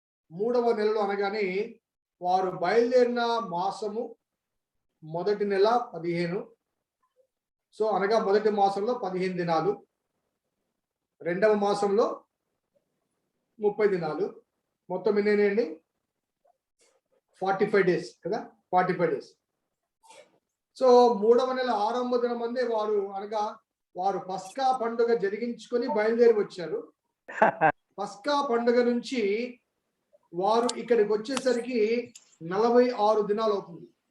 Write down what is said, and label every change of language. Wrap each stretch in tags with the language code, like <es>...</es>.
<te>3వ నెలలో అనగానే వారు బయలుదేరిన మాసము మొదటి నెల 15. సో అనగా మొదటి మాసంలో 15 దినాలు, రెండవ మాసంలో 30 దినాలు, మొత్తం ఎన్నేనండి?</te> <en>45 days కదా, 45 days.</en> <te>సో 3వ నెల ఆరంభ దినం అందే వారు పస్కా పండుగ జరిగించుకొని బయలుదేరి వచ్చారు. పస్కా పండుగ నుంచి వారు ఇక్కడికి వచ్చేసరికి 46 దినాలు అవుతుంది.</te>